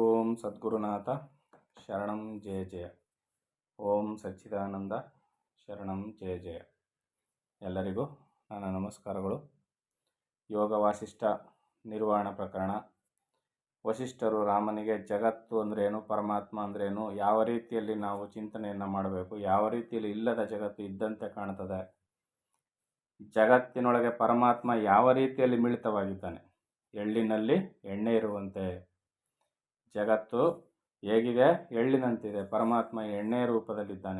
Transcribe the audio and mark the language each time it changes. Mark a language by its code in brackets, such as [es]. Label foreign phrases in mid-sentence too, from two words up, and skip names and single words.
[sa] ಸದ್ಗುರುನಾಥ ಶರಣಂ ಜಯ ಜಯ. ಓಂ ಸಚ್ಚಿದಾನಂದ ಶರಣಂ ಜಯ ಜಯ. [kn] ಎಲ್ಲರಿಗೂ ನನ್ನ ನಮಸ್ಕಾರಗಳು. ಯೋಗ ವಾಸಿಷ್ಠ ನಿರ್ವಾಣ ಪ್ರಕರಣ. ವಸಿಷ್ಠರು ರಾಮನಿಗೆ ಜಗತ್ತು ಅಂದ್ರೇನು, ಪರಮಾತ್ಮ ಅಂದ್ರೇನು, ಯಾವ ರೀತಿಯಲ್ಲಿ ನಾವು ಚಿಂತನೆಯನ್ನು ಮಾಡಬೇಕು, ಯಾವ ರೀತಿಯಲ್ಲಿ ಇಲ್ಲದ ಜಗತ್ತು ಇದ್ದಂತೆ ಕಾಣ್ತದೆ, ಜಗತ್ತಿನೊಳಗೆ ಪರಮಾತ್ಮ ಯಾವ ರೀತಿಯಲ್ಲಿ ಮಿಳಿತವಾಗಿದ್ದಾನೆ, ಎಳ್ಳಿನಲ್ಲಿ ಎಣ್ಣೆ ಇರುವಂತೆ ಜಗತ್ತು ಹೇಗಿದೆ, ಎಳ್ಳಿನಂತಿದೆ, ಪರಮಾತ್ಮ ಎಣ್ಣೆ ರೂಪದಲ್ಲಿದ್ದಾನೆ.